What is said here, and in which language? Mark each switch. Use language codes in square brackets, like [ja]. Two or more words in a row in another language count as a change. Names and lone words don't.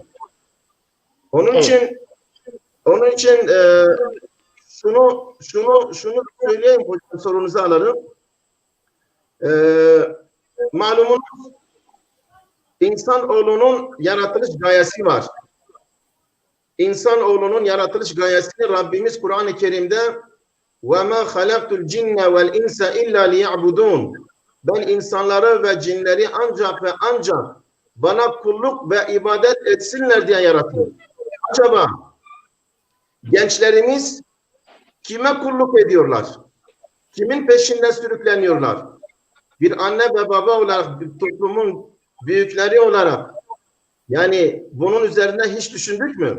[tr] Onun için şunu söyleyeyim hocam, sorunuzu alalım. Malumunuz İnsanoğlunun yaratılış gayesi var. İnsanoğlunun yaratılış gayesini Rabbimiz Kur'an-ı Kerim'de [ar] وَمَا خَلَقْتُ الْجِنَّ وَالْاِنْسَ اِلَّا لِيَعْبُدُونَ [tr] Ben insanları ve cinleri ancak ve ancak bana kulluk ve ibadet etsinler diye yarattım. Acaba gençlerimiz kime kulluk ediyorlar? Kimin peşinde sürükleniyorlar? Bir anne ve baba olarak, bir toplumun büyükleri olarak yani bunun üzerine hiç düşündük mü?